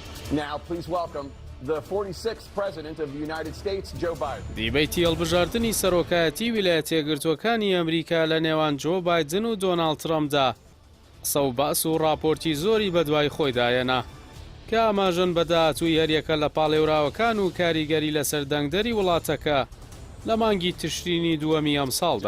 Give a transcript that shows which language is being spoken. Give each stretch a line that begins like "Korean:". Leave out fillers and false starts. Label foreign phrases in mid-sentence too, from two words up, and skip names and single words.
English: Now, please welcome the 46th President of the United States, Joe Biden.
Central Kurdish: دیبەیتی هەڵبژاردننی سەرۆکایەتی ویلایەتە یەکگرتووەکانی ئەمریکا لە نێوان جۆ بایدن و دۆناڵد ترەمپدا قسە و باس و راپۆرتی زۆری بەدوای خۆیدایەنا کە ئاماژەن بە داهاتووی هەریەکە لە پاڵێوراوەکان و کاریگەری لەسەر دەنگدەری وڵاتەکە لە مانگی تشرینی دووەمی ئەم ساڵدا.